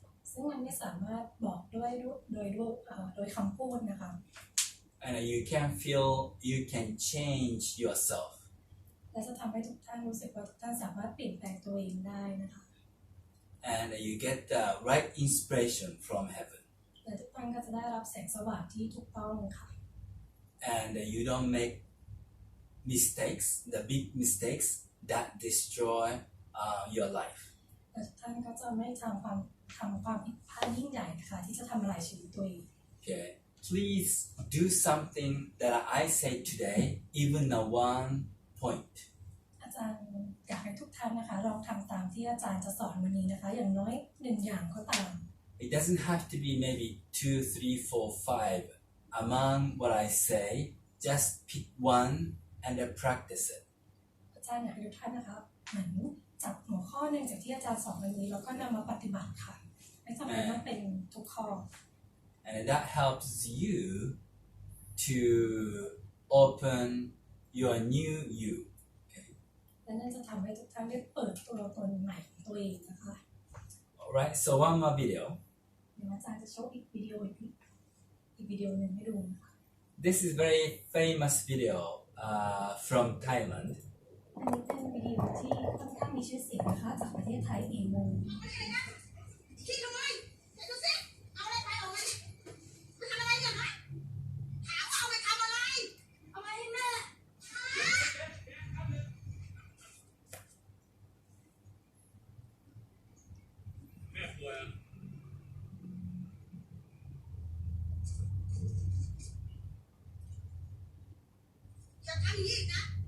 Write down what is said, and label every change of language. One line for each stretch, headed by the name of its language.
Thai: ซึ่งมันไม่สามารถบอกด้วยโดยคำพูดนะคะ
English: and you can feel you can change yourself.
Thai: และจะทำให้ทุกท่านรู้สึกว่าทุกท่านสามารถเปลี่ยนแปลงตัวเองได้นะคะ
English: And you get the right inspiration from heaven.
Thai: และทุกท่านก็จะได้รับแสงสว่างที่ถูกต้องค่ะ
English: And you don't make mistakes, the big mistakes that destroy your life.
Thai: และทุกท่านก็จะไม่ทำความผิดพลาดยิ่งใหญ่นะคะที่จะทำลายชีวิตตัวเอง
English: Okay, please do something that I say today, even a 1 point.
Thai: อาจารย์อยากให้ทุกท่านนะคะลองทำตามที่อาจารย์จะสอนวันนี้นะคะอย่างน้อย1 อย่างก็ตาม
English: It doesn't have to be maybe 2, 3, 4, 5. Among what I say, just pick one and then practice it.
Thai: อาจารย์อยากให้ทุกท่านนะคะเหมือนจับหัวข้อหนึ่งจากที่อาจารย์สอนวันนี้แล้วก็นำมาปฏิบัติค่ะไม่จำเป็นต้องเป็นทุกข้อ
English: And that helps you to open your new you.
Thai: และนั่นจะทำให้ทุกท่านได้เปิดตัวตนใหม่ของตัวเองนะคะ
English: Alright, so one more video.
Thai: เดี๋ยวอาจารย์จะโชว์อีกวิดีโอหนึ่งให้ดูนะคะ
English: This is very famous video from Thailand.
Thai: อันนี้เป็นวิดีโอที่ค่อนข้างมีชื่อเสียงนะคะจากประเทศไทยเองเลย คิดทำไมไหนดูสิเอาอะไรไปเอาไว้มันทำอะไรเนี่ยฮะถามว่าเอาไปทำอะไรเอาไปให้แม่อย่าทำอย่างนี้อีกนะ